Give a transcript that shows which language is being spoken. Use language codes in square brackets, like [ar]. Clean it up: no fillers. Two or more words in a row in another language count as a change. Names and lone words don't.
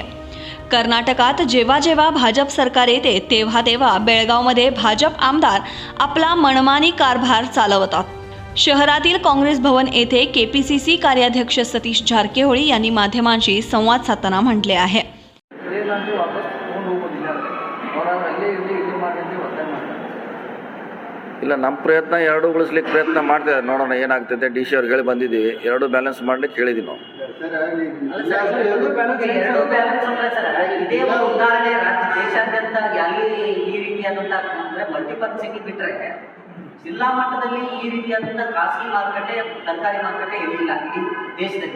[mr] कर्नाटकात जेव्हा जेव्हा भाजप सरकार येते तेव्हा बेळगावमध्ये भाजप आमदार आपला मनमानी कारभार चालवतात. शहरातील काँग्रेस भवन येथे केपीसीसी कार्याध्यक्ष सतीश झारकेहोळे यांनी माध्यमांशी संवाद साधताना म्हटले आहे. [kn] ಇಲ್ಲ ನಮ್ಮ ಪ್ರಯತ್ನ ಎರಡು ಉಳಿಸ್ಲಿಕ್ಕೆ ಪ್ರಯತ್ನ ಮಾಡ್ತಿದ್ದಾರೆ. ನೋಡೋಣ ಏನಾಗ್ತದೆ. ಡಿ ಸಿ ಅವ್ರಿಗೆ ಹೇಳಿ ಬಂದಿದ್ದೀವಿ, ಎರಡು ಬ್ಯಾಲೆನ್ಸ್ ಮಾಡ್ಲಿಕ್ಕೆ ಹೇಳಿದ್ವಿ ನಾವು. ಎರಡು ಬ್ಯಾಲೆನ್ಸ್ ಅಂದ್ರೆ ಸರ್, ಇದೇ ಒಂದು ಉದಾಹರಣೆ ದೇಶಾದ್ಯಂತ ಅಲ್ಲಿ ಈ ರೀತಿಯಾದಂತಹ ಅಂದ್ರೆ ಮಲ್ಟಿಪರ್ಪಸಿಂಗ್ ಬಿಟ್ರೆ ಜಿಲ್ಲಾ ಮಟ್ಟದಲ್ಲಿ ಈ ರೀತಿಯಾದಂತಹ ಖಾಸಗಿ ಮಾರುಕಟ್ಟೆ ತರಕಾರಿ ಮಾರುಕಟ್ಟೆ ಎಲ್ಲಿಲ್ಲ ಇಡೀ ದೇಶದಲ್ಲಿ.